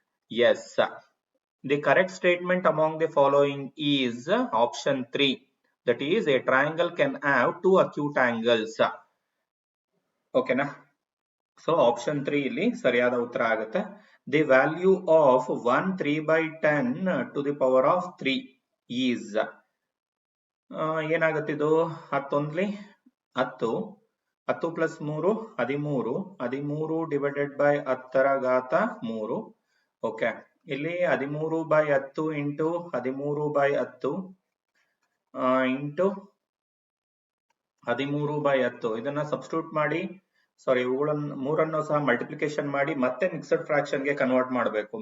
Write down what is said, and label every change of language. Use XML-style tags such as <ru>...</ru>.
<en>Yes, the correct statement among the following is option 3. That is, a triangle can have 2 acute angles. Okay na? So option 3</en> <kn>ಇಲ್ಲಿ ಸರಿಯಾದ ಉತ್ತರ ಆಗುತ್ತೆ.</kn> <en>The value of 1 3/10 to the power of 3 is</en> <kn>ಏನಾಗುತ್ತಿದ್ದು? 10 10 10 plus 3 13 13</kn> <en>divided by 10</en> <kn>ರ ಘಾತ 3. Okay, ಇಲ್ಲಿ 13/10 into 13/10 into 13/10 ಇದನ್ನ substitute ಮಾಡಿ, ಇವುಗಳನ್ನ ಮೂರನ್ನು ಸಹ ಮಲ್ಟಿಪ್ಲಿಕೇಶನ್ ಮಾಡಿ ಮತ್ತೆ ಮಿಕ್ಸ್ಡ್ ಫ್ರಾಕ್ಷನ್ ಗೆ ಕನ್ವರ್ಟ್ ಮಾಡಬೇಕು.</kn>